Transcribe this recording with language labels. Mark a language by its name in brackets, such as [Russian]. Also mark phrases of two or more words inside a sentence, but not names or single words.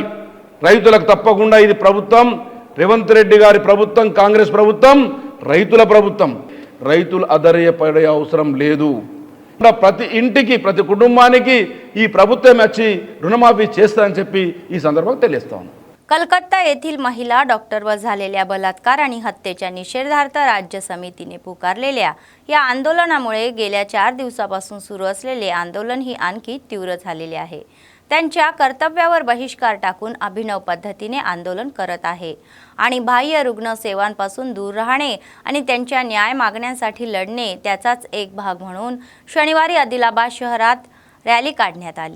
[Telugu] రైతులకు తప్పకుండా ఇది ప్రభుత్వం, రేవంత్ రెడ్డి గారి ప్రభుత్వం, కాంగ్రెస్ ప్రభుత్వం, రైతుల ప్రభుత్వం. రైతులు అధైర్యపడే అవసరం లేదు. ప్రతి ఇంటికి, ప్రతి కుటుంబానికి ఈ ప్రభుత్వం వచ్చి రుణమాఫీ చేస్తారని చెప్పి ఈ సందర్భంగా తెలియజేస్తాను. [Marathi] कलकत्ता येथील महिला डॉक्टरवर झालेल्या बलात्कार आणि हत्येच्या निषेधार्थ राज्य समितीने पुकारलेल्या या आंदोलनामुळे गेल्या 4 दिवसापासून सुरू असलेले आंदोलन ही आणखी तीव्र झालेले आहे. त्यांच्या कर्तव्यावर बहिष्कार टाकून अभिनव पद्धतीने आंदोलन करत आहे आणि बाह्य रुग्ण सेवांपासून दूर राहणे आणि त्यांच्या न्याय मागण्यांसाठी लढणे त्याचाच एक भाग म्हणून शनिवारी आदिलाबाद शहरात रॅली काढण्यात आली.